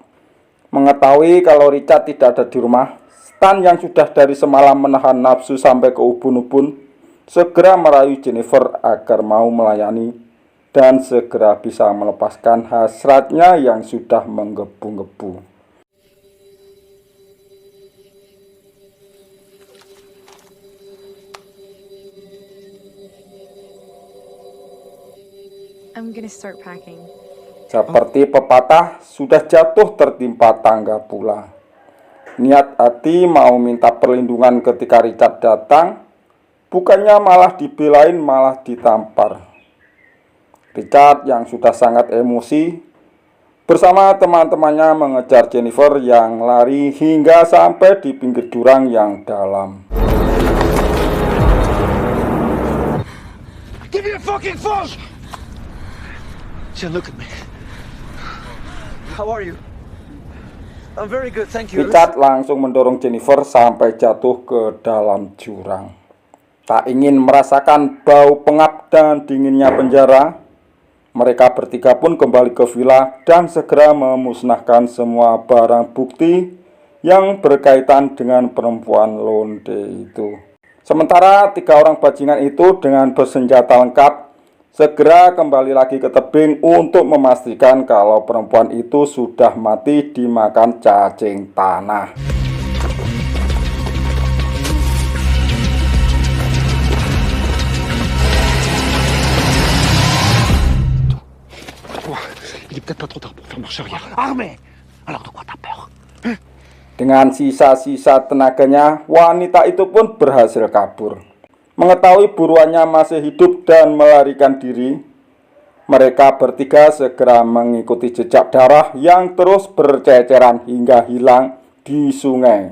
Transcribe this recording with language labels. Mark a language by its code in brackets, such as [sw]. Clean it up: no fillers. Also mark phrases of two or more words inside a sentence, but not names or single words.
[id] Mengetahui kalau Richard tidak ada di rumah, Stan yang sudah dari semalam menahan nafsu sampai ke ubun-ubun segera merayu Jennifer agar mau melayani dan segera bisa melepaskan hasratnya yang sudah menggebu-gebu. [en] I'm gonna start packing. [id] Seperti pepatah, sudah jatuh tertimpa tangga pula. Niat hati mau minta perlindungan ketika Richard datang, bukannya malah dibelain, malah ditampar. Richard yang sudah sangat emosi bersama teman-temannya mengejar Jennifer yang lari hingga sampai di pinggir jurang yang dalam. [en] Give me a fucking phone! Jen, look at me. How are you? I'm very good, thank you. [id] Richard langsung mendorong Jennifer sampai jatuh ke dalam jurang. Tak ingin merasakan bau pengap dan dinginnya penjara, mereka bertiga pun kembali ke villa dan segera memusnahkan semua barang bukti yang berkaitan dengan perempuan lonte itu. Sementara tiga orang bajingan itu dengan bersenjata lengkap segera kembali lagi ke tebing untuk memastikan kalau perempuan itu sudah mati dimakan cacing tanah. [fr] Il est peut-être pas trop tard pour faire marche arrière. Armé. Alors de quoi t'as peur? [id] Dengan sisa-sisa tenaganya, wanita itu pun berhasil kabur. Mengetahui buruannya masih hidup dan melarikan diri, mereka bertiga segera mengikuti jejak darah yang terus berceceran hingga hilang di sungai.